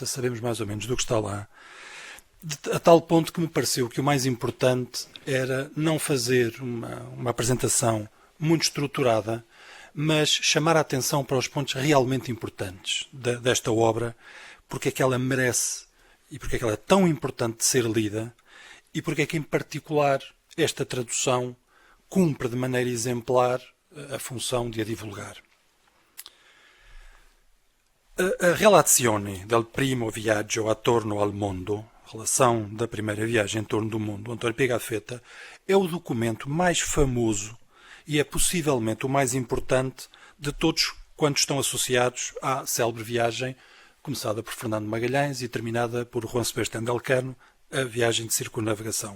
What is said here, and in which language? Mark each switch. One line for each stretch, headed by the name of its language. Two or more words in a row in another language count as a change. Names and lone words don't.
Portuguese: sabemos mais ou menos do que está lá, a tal ponto que me pareceu que o mais importante era não fazer uma apresentação muito estruturada, mas chamar a atenção para os pontos realmente importantes desta obra, porque é que ela merece e porque é que ela é tão importante de ser lida e porque é que, em particular, esta tradução cumpre de maneira exemplar a função de a divulgar. A Relazione del primo viaggio attorno al mondo, a relação da primeira viagem em torno do mundo, António Pigafetta, é o documento mais famoso e é possivelmente o mais importante de todos quantos estão associados à célebre viagem, começada por Fernando Magalhães e terminada por Juan Sebastián de Elcano, a viagem de circunnavegação.